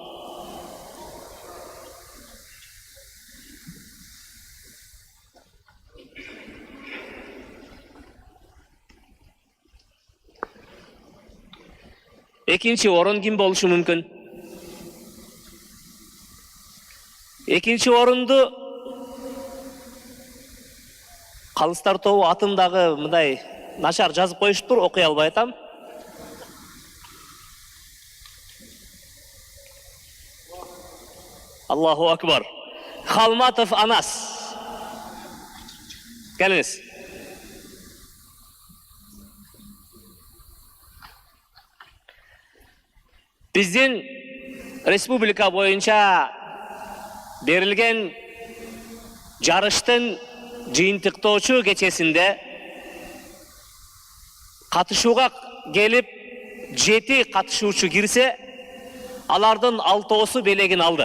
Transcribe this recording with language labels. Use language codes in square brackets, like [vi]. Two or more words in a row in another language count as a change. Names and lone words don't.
[ky] Экинчи орун ким болушу мүмкүн? Экинчи орунду калыстар тобу атымдагы мындай начар жазып коюшуптур, окуй албай атам. [ar] الله أكبر. [ky] Халматов Анас. Келиңиз. Биздин республика боюнча берилген жарыштын жыйынтыктоочу кечесинде катышууга келип 7 катышуучу кирсе, алардын 6-оосу белегин алды.